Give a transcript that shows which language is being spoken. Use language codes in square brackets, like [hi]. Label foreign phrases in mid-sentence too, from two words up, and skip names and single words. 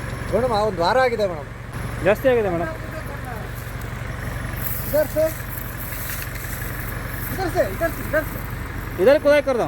[kn] ಮೇಡಮ್ ಒಂದು ವಾರ ಆಗಿದೆ ಮೇಡಮ್. ಜಾಸ್ತಿ ಆಗಿದೆ ಮೇಡಮ್. [hi] इधर से इधर से इधर से इधर से इधर खुदाई कर दो.